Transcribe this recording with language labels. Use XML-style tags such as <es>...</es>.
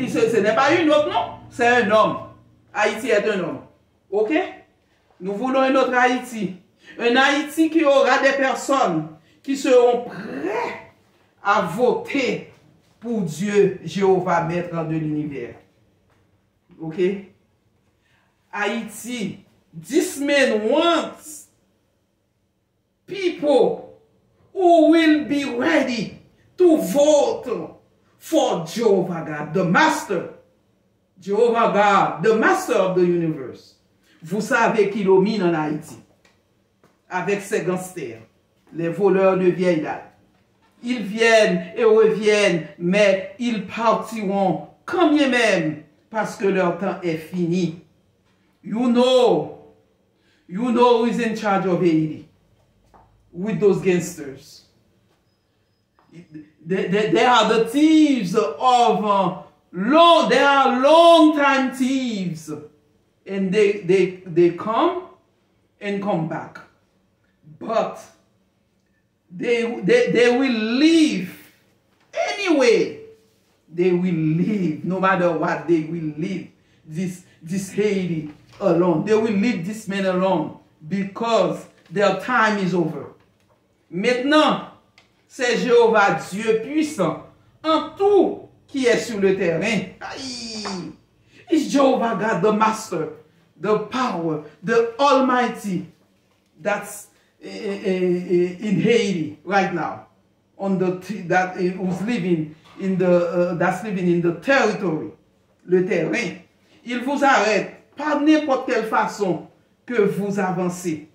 <fr>Ce n'est pas une autre, non. C'est un homme. Haïti est un homme. Ok? Nous voulons un autre Haïti. Un Haïti qui aura des personnes qui seront prêtes à voter pour Dieu, Jéhovah, maître de l'univers. Ok?</fr> <en>Haïti, this man wants people who will be ready to vote for Jehovah God, the master. Jehovah God, the master of the universe.</en> <fr>Vous savez qui domine en Haïti. Avec ses gangsters, les voleurs de vieille date. Ils viennent et reviennent, mais ils partiront quand bien même, parce que leur temps est fini.</fr> <en>You know who is in charge of Haiti with those gangsters. They are the thieves of they are long-time thieves, and they come and come back, but they will leave anyway. They will leave no matter what. They will leave this Haiti alone. They will leave this man alone because their time is over.</en> <fr>Maintenant, c'est Jéhovah Dieu puissant en tout qui est sur le terrain. Aïe.</fr> <en>It's Jehovah God, the master, the power, the almighty that's in Haiti right now, who's living in the territory,</en> <fr>le terrain. Il vous arrête par n'importe quelle façon que vous avancez.</fr>